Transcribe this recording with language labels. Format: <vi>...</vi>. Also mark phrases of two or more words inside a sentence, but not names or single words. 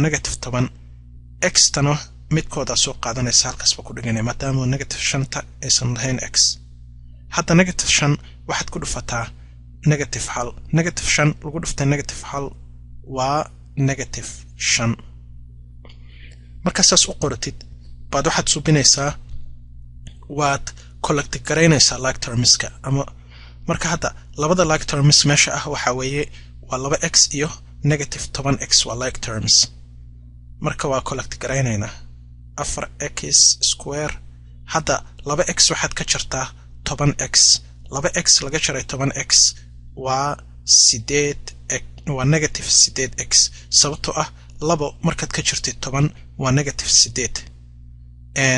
<so>negative 10 x tano midkooda soo qaadanaysa halkaas ba ku dhiganay maadaama negative 5 aysan lahayn x hadda negative 5 waxaad ku dhufataa negative 1 negative 5 lagu dhuftay negative 1 waa negative 5 marka saas u qoratid baad waxaad subinaysaa waad collect garaynaysaa like termska ama marka hadda labada</so> <en>like terms</en> <so>meesha ah waxa weeye waa 2x iyo negative 10x waa like terms marka waa collect garaynaynaa 4x square hadda 2x waxaad ka jartaa 10x 2x laga jaray 10x waa 8x waa negative 8x sababtoo ah 2 markaad ka jirtid 10 waa negative 8</so>